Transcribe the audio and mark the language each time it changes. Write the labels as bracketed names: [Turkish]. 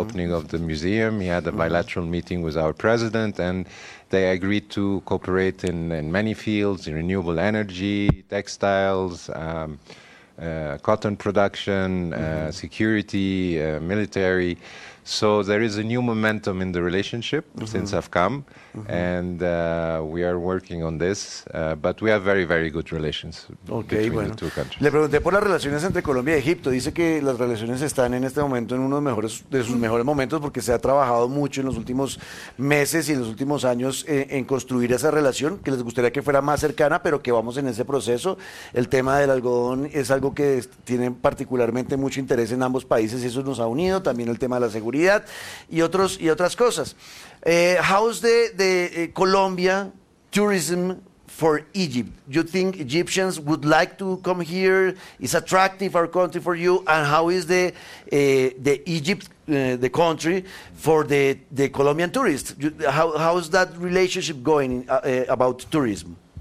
[English] opening of the museum. He had a bilateral mm-hmm. meeting with our president, and they agreed to cooperate in many fields, in renewable energy, textiles, cotton production, security, military. So there is a new momentum in the relationship mm-hmm. since I've come, mm-hmm. and we are working on this, but we have very, very good relations between the two countries. [Spanish] Le pregunté por las relaciones entre Colombia y Egipto. Dice que las relaciones están en este momento en uno de, mejores, de sus mejores momentos, porque se ha trabajado mucho en los últimos meses y en los últimos años en construir esa relación, que les gustaría que fuera más cercana, pero que vamos en ese proceso. El tema del algodón es algo que tiene particularmente mucho interés en ambos países, y eso nos ha unido. También el tema de la seguridad y otros y otras cosas. [English] How's the Colombia tourism for Egypt? You think Egyptians would like to come here? It's attractive, our country, for you? And how is the Egypt the country for the Colombian tourists? How is that relationship going about tourism?